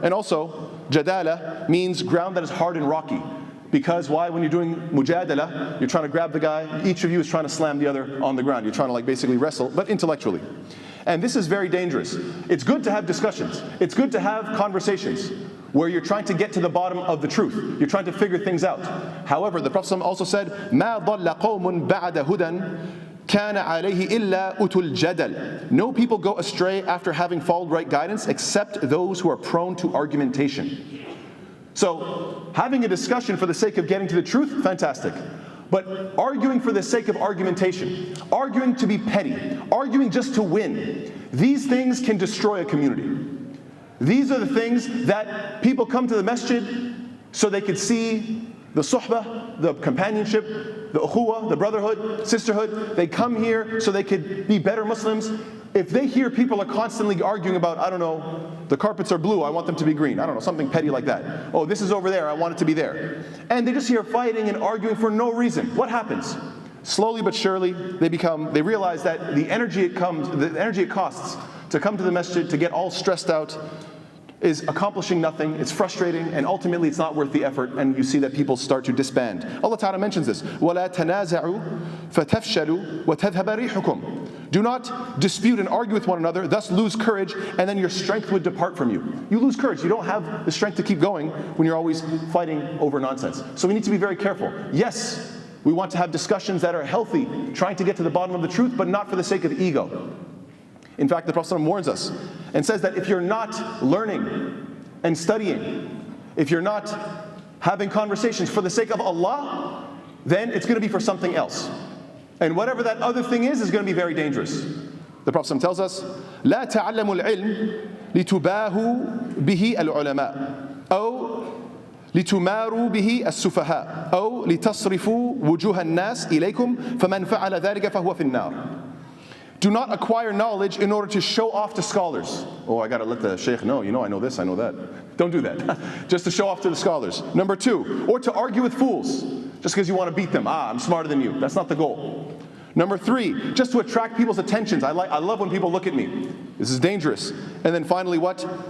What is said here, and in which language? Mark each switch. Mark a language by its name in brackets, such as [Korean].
[English] And also, jadala means ground that is hard and rocky. Because why? When you're doing mujadala, you're trying to grab the guy, each of you is trying to slam the other on the ground. You're trying to basically wrestle, but intellectually. And this is very dangerous. It's good to have discussions. It's good to have conversations where you're trying to get to the bottom of the truth. You're trying to figure things out. However, the Prophet also said, [Arabic] مَا ضَلَّ قَوْمٌ بَعْدَ هُدًى كَانَ عَلَيْهِ إِلَّا أُتُوا الْجَدَلِ. [English] No people go astray after having followed right guidance except those who are prone to argumentation. So, having a discussion for the sake of getting to the truth, fantastic. But arguing for the sake of argumentation, arguing to be petty, arguing just to win, these things can destroy a community. These are the things that people come to the masjid so they could see the suhbah, the companionship, the ukhuwah, the brotherhood, sisterhood. They come here so they could be better Muslims. If they hear people are constantly arguing about, I don't know, the carpets are blue, I want them to be green. I don't know, something petty like that. Oh, this is over there, I want it to be there. And they just hear fighting and arguing for no reason. What happens? Slowly but surely, they realize that the energy it costs to come to the masjid, to get all stressed out, is accomplishing nothing, it's frustrating, and ultimately it's not worth the effort, and you see that people start to disband. Allah Ta'ala mentions this, [Arabic] وَلَا تَنَازَعُوا فَتَفْشَلُوا وَتَذْهَبَ رِيحُكُمْ. [English] Do not dispute and argue with one another, thus lose courage, and then your strength would depart from you. You lose courage, you don't have the strength to keep going when you're always fighting over nonsense. So we need to be very careful. Yes, we want to have discussions that are healthy, trying to get to the bottom of the truth, but not for the sake of ego. In fact, the Prophet warns us and says that if you're not learning and studying, if you're not having conversations for the sake of Allah, then it's going to be for something else. And whatever that other thing is going to be very dangerous. The Prophet tells us, [Arabic] لا تعلموا العلم لتباهوا به العلماء أو لتماروا به السفهاء أو لتصرفوا وجوه الناس إليكم فمن فعل ذلك فهو في النار. [English] Do not acquire knowledge in order to show off to scholars. Oh, I got to let the sheikh know, I know this, I know that. Don't do that. Just to show off to the scholars. Number two, or to argue with fools, just because you want to beat them. I'm smarter than you. That's not the goal. Number three, just to attract people's attentions. I love when people look at me. This is dangerous. And then finally what?